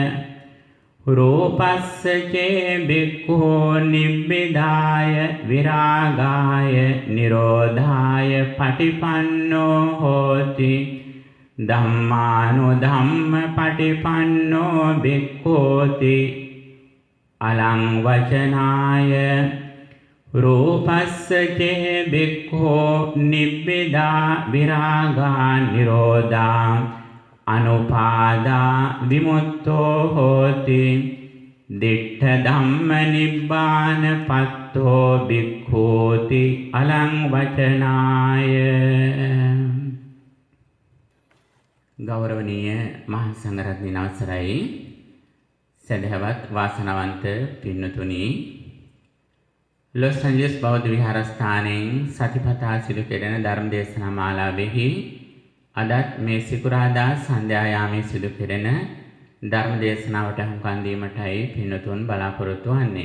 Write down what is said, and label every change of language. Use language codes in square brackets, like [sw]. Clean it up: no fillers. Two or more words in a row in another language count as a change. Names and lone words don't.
[pi] රූපස්සචේ බික්ඛෝ නිබ්බිදාය විරාගාය නිරෝධාය පටිපන්නෝ හෝති ධම්මානුධම්ම පටිපන්නෝ බික්ඛෝති අලං වචනාය රූපස්සචේ බික්ඛෝ නිබ්බිදා විරාගා නිරෝධා අනුපාදා විමුක්තෝ හෝති දිට්ඨ ධම්ම නිබ්බාන පත්තෝ බික්ඛෝති අලං වචනාය. [si] ගෞරවනීය මහා සංඝරත්නයන් අවසරයි, සදහවත් වාසනාවන්ත පින්නතුනි, ලොස් ඇන්ජලස් බෞද්ධ විහාරස්ථානයෙන් සතිපතා සිදු කෙරෙන ධර්ම දේශනා මාලාවෙහි අදත් මේ සිකුරාදා සන්ධ්‍යා යාමයේ සිදු කෙරෙන ධර්ම දේශනාවට හුම්කන් දීමටයි පින්නතුන් බලාපොරොත්තු වන්නේ.